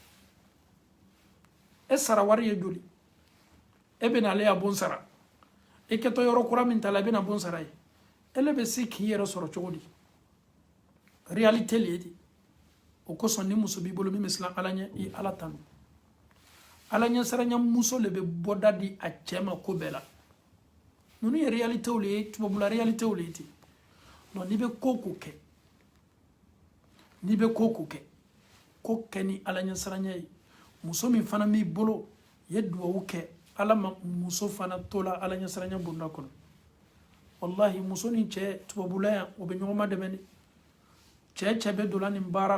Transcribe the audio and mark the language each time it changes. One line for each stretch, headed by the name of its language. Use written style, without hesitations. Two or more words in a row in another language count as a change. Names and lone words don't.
Bambara: e sara wari ye joli e bɛ na ale y'a bon sara e kɛtɔ yɔrɔ kura min ta la e bɛ na bon sara ye ele bɛ se k'i yɛrɛ sɔrɔ cogo di réalité le ye ten o kosɔn ni muso b'i bolo min bɛ siran ala ɲɛ i ala tanu ala ɲɛsiranya muso le bɛ bɔda di a cɛ ma ko bɛɛ la ninnu ye réalitéw le ye tubabula réalitéw le ye ten non n'i bɛ ko ko kɛ n'i bɛ ko ko kɛ ko kɛ ni ala ɲɛsiranya ye muso min fana b'i bolo ye duwawu kɛ ala ma muso fana to la ala ɲɛsiranya bonda kɔnɔ wallahi muso ni cɛ tubabula yan o bɛ ɲɔgɔn ma dɛmɛ de cɛ bɛ dola nin baara